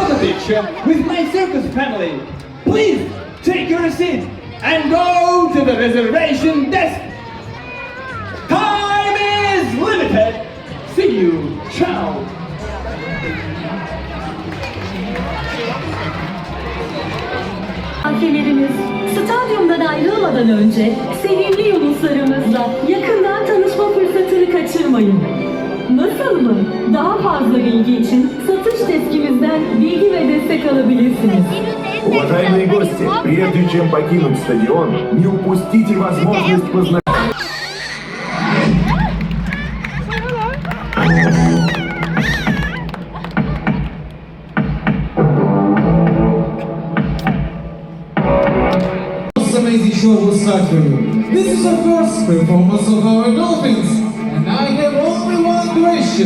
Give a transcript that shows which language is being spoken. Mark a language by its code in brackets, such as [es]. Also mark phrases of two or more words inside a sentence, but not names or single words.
[en] picture with my circus family. Please take your seat and go to the reservation desk. Time is limited. See you. Ciao. [tr] Misafirlerimiz, stadyumdan ayrılmadan önce sevimli yunuslarımızla yakından tanışma fırsatını kaçırmayın. Nasıl mı? Daha fazla bilgi için satış deskimizden bilgi ve destek alabilirsiniz. [ru] Уважаемые гости, прежде чем покинуть стадион, не упустите возможность познакомиться. [en] This amazing show will start for you. This is the first performance of our dolphins, and I have only one question.